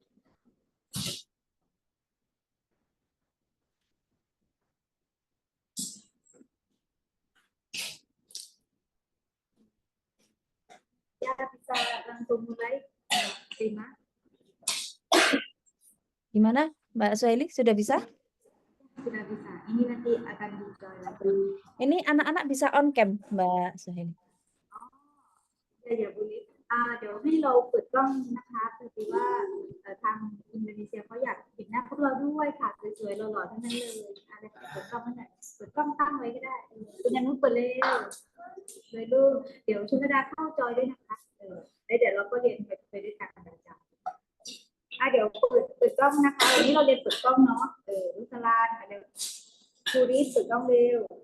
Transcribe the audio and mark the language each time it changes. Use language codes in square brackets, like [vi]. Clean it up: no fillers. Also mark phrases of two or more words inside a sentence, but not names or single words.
[id] Ya bisa langsung mulai terima Gimana, Mbak Suhaili? Sudah bisa? sudah bisa ini nanti akan dijoin lagi Ini anak-anak bisa [en] on cam, [id] Mbak Suhaili. [th] อย่าบุรีเดี๋ยวให้เราเปิดกล้องนะคะพอดีว่าทางอินโดนีเซียเขาอยากเห็นหน้าพวกเราด้วยค่ะสวยๆหล่อๆทั้งนั้นเลยอะไรเปิดกล้องนั่นแหละเปิดกล้องตั้งไว้ก็ได้คุณยันนุชเปิดเลยเลยลูกเดี๋ยวชุนดาเข้าจอยด้วยนะคะแล้วเดี๋ยวเราก็เรียนไปด้วยกันอาจารย์เดี๋ยวเปิดกล้องนะคะวันนี้เราเรียนเปิดกล้องเนาะรุสลานเร็วครูรีบเปิดกล้องเร็ว